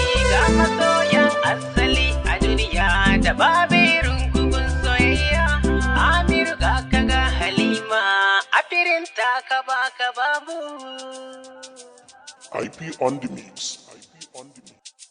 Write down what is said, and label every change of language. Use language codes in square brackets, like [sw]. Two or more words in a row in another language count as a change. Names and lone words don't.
[ha] Ga masoyan asali a duniya da babu irin ku gun soyayya, Amiru ga ka ga Halima, a firin ta ka ba ka babu. [en] I P on the mix. I P on the mix.